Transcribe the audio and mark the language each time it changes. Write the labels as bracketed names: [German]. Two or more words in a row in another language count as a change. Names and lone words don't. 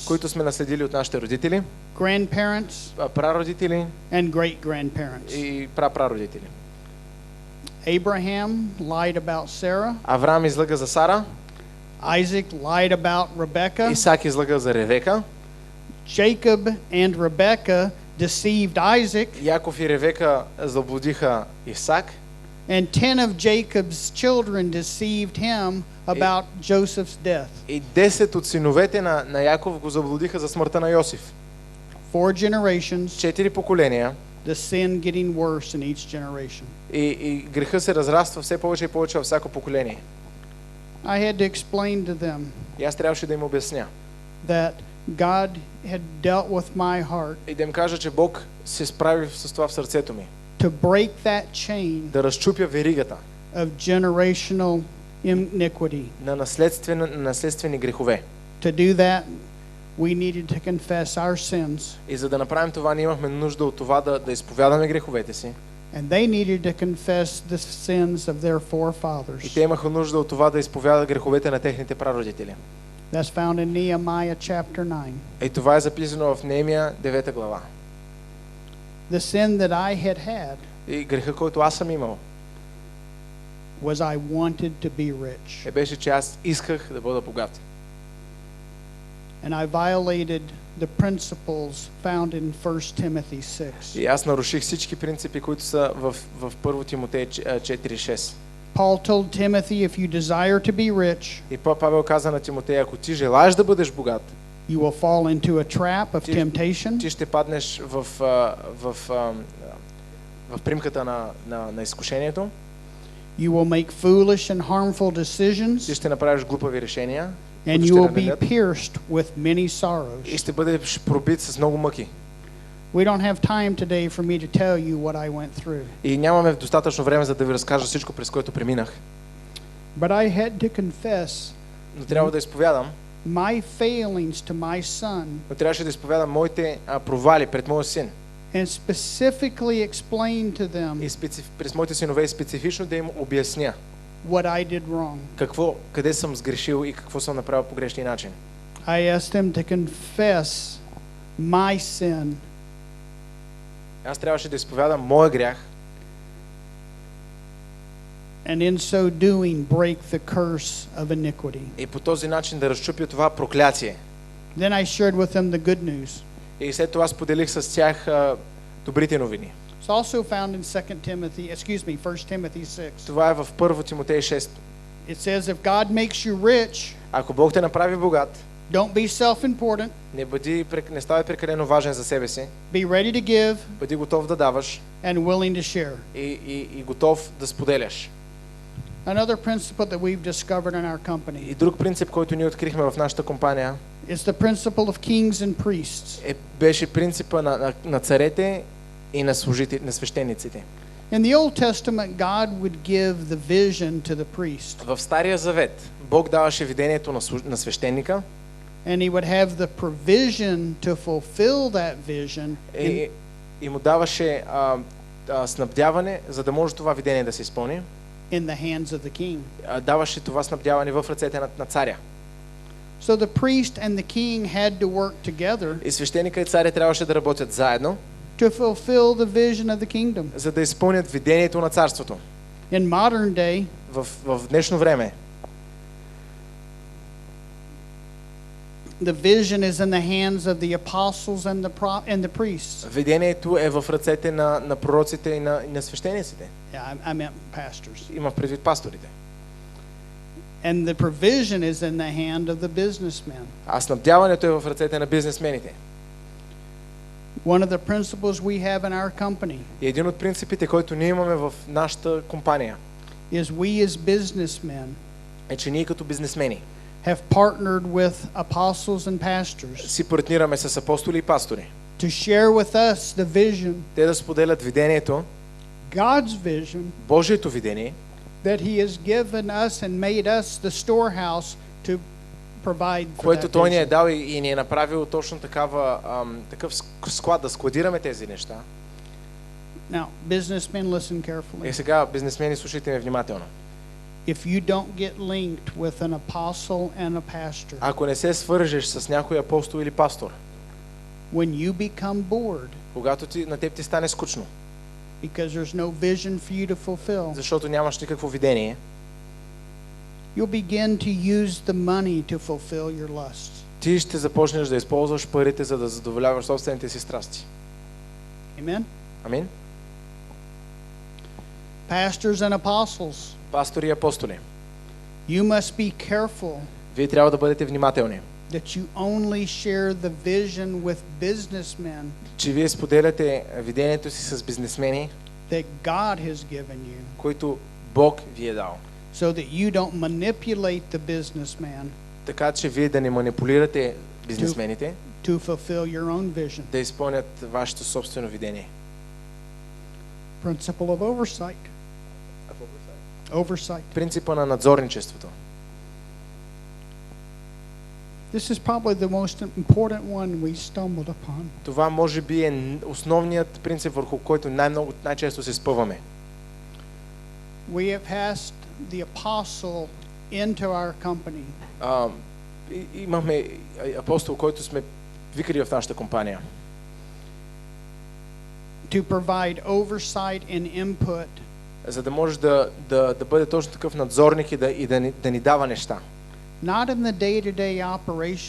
[Bulgarian] които сме наследили от нашите родители, [English] grandparents, [Bulgarian] прародители [English] and great-grandparents. [Bulgarian] и прапрародители. [English] Abraham lied about Sarah. [Bulgarian] Авраам излъга за Сара, [English] Isaac lied about Rebekah. [Bulgarian] Исак излъга за Ревека, [English] Jacob and Rebekah deceived Isaac. [Bulgarian] Яков и Ревека заблудиха Исак, [English] And 10 of Jacob's children deceived him about Joseph's death. [Bulgarian] и 10 от синовете на Яков го заблудиха за смъртта на Йосиф. [English] 4 generations, [Bulgarian] 4 поколения [English] the sin getting worse in each generation. [Bulgarian] и греха се разраства все повече и повече във всяко поколение. [English] I had to explain to them [Bulgarian] И аз трябваше да им обясня [English] that God had dealt with my heart [Bulgarian] и да им кажа, че Бог се справи с това в сърцето ми. [English] to break that chain [Bulgarian] Да разчупя веригата [English] of generational iniquity. [Bulgarian] на наследствени грехове. [English] To do that, we needed to confess our sins, [Bulgarian] И за да направим това, ние имахме нужда от това да изповядаме греховете си. [English] and they needed to confess the sins of their [Bulgarian] И [English] forefathers. [Bulgarian] те имаха нужда от това да изповядат греховете на техните прародители. [English] That's found in Nehemiah chapter 9. [Bulgarian] И това е записано в Неемия 9 глава. [English] The sin that I had [Bulgarian] И греха, който аз съм имал, [English] was I wanted to be rich. [Bulgarian] беше, че аз исках да бъда богат. [English] And I violated the principles found in 1 Timothy 6. [Bulgarian] И аз наруших всички принципи, които са в 1 Тимотей 4:6. [English] Paul told Timothy, if you desire to be rich, [Bulgarian] И Павел каза на Тимотей, ако ти желаеш да бъдеш богат, [English] you will fall into a trap of temptation, [Bulgarian] ти ще паднеш в примката на изкушението, [English] you will make foolish and harmful [Bulgarian] ти [English] decisions, [Bulgarian] ще направиш глупави решения, [English] and [Bulgarian] които [English] you [Bulgarian] ще [English] will be [Bulgarian] ранят, [English] pierced with many [Bulgarian] и [English] sorrows. [Bulgarian] ще бъдеш пробит с много мъки. [English] We don't have time today for me to tell you what I went through. [Bulgarian] И нямаме достатъчно време, за да ви разкажа всичко, през което преминах. [English] But I had to confess [Bulgarian] Но трябва да изповядам, [English] my failings to my son [Bulgarian] но трябваше да изповядам моите провали пред моя син. [English] and specifically explain to them [Bulgarian] И през моите синове и специфично да им обясня [English] what I did wrong. [Bulgarian] къде съм сгрешил и какво съм направил по грешния начин. [English] I asked them to confess my sin [Bulgarian] Аз трябваше да изповядам моя грях [English] and in so doing break the curse of iniquity. [Bulgarian] и по този начин да разчупя това проклятие. [English] Then I shared with them the good news. [Bulgarian] И след това споделих с тях добрите новини. [English] It's also found in 1 Timothy 6. [Bulgarian] Това е в 1 Тимотей 6. [English] It says, if God makes you rich, [Bulgarian] Ако Бог те направи богат, [English] don't be self-important. [Bulgarian] не ставай прекалено важен за себе си, [English] Be ready to give [Bulgarian] бъди готов да даваш [English] and willing to share. [Bulgarian] и готов да споделяш. [English] Another principle that we've discovered in our [Bulgarian] И [English] company [Bulgarian] друг принцип, който ние открихме в нашата компания, [English] is the principle of kings and priests. [Bulgarian] беше принципа на царете и на свещениците. [English] In the Old Testament, God would give the vision to the priest, [Bulgarian] В Стария Завет Бог даваше видението на свещеника [English] and he would have the provision to fulfill that vision [Bulgarian] и му даваше снабдяване, за да може това видение да се изпълни. [English] in the hands of the king. [Bulgarian] Даваше това снабдяване в ръцете на царя. [English] So the priest and the king had to work together [Bulgarian] И свещеника и царя трябваше да работят заедно, [English] to fulfill the vision of the kingdom. [Bulgarian] за да изпълнят видението на царството. [English] In modern day, [Bulgarian] в днешно време [English] The vision is in the hands of the apostles and the priests. [Bulgarian] видението е в ръцете на пророците и на свещениците. [English] Yeah, I meant pastors. [Bulgarian] Има предвид пасторите. [English] And the provision is in the hand of the businessmen. [Bulgarian] А снабдяването е в ръцете на бизнесмените. [English] One of the principles we have in our company [Bulgarian] И един от принципите, който ние имаме в нашата компания, [English] is we as businessmen [Bulgarian] е, че ние като бизнесмени [English] have partnered with apostles and pastors [Bulgarian] си партнираме с апостоли и пастори. [English] to share with us the vision, [Bulgarian] Те да споделят видението, [English] God's vision, [Bulgarian] Божието видение, [English] that He has given us and made us the storehouse to provide for [Bulgarian] което [English] that [Bulgarian] Той ни е [English] vision. [Bulgarian] дал и ни е направил точно такъв склад да складираме тези неща. [English] Now, businessmen, listen [Bulgarian] И [English] carefully. [Bulgarian] сега, бизнесмени, слушайте ме внимателно. [English] If you don't get linked with an apostle and a pastor, [Bulgarian] Ако не се свържеш с някой апостол или пастор, [English] when you become bored [Bulgarian] когато на теб ти стане скучно, [English] because there's no vision for you to fulfill, [Bulgarian] защото нямаш никакво видение, [English] you'll begin to use the money to fulfill your lusts. [Bulgarian] ти ще започнеш да използваш парите, за да задоволяваш собствените си страсти. [English] Amen? [Bulgarian] Амин? [English] Pastors and apostles, [Bulgarian] Пастори и апостоли, [English] you must be careful [Bulgarian] вие трябва да бъдете внимателни, [English] that you only share the vision with businessmen [Bulgarian] че вие споделяте видението си с бизнесмени, [English] that God has given you, [Bulgarian] които Бог ви е дал. [English] so that you don't manipulate the businessman [Bulgarian] Така че вие да не манипулирате бизнесмените, [English] to fulfill your own vision. [Bulgarian] да изпълнят вашето собствено видение. [English] Principle of oversight. Oversight. [Bulgarian] Принципа на надзорничеството. [English] This is probably the most important one we stumbled upon. [Bulgarian] Това може би е основният принцип, върху който най-често се спъваме. [English] We have asked the apostle into our company [Bulgarian] Имаме апостол, който сме викали в нашата компания, [English] to provide oversight and input [Bulgarian] за да може да бъде точно такъв надзорник и да ни дава неща. [English] not in the day-to-day operation,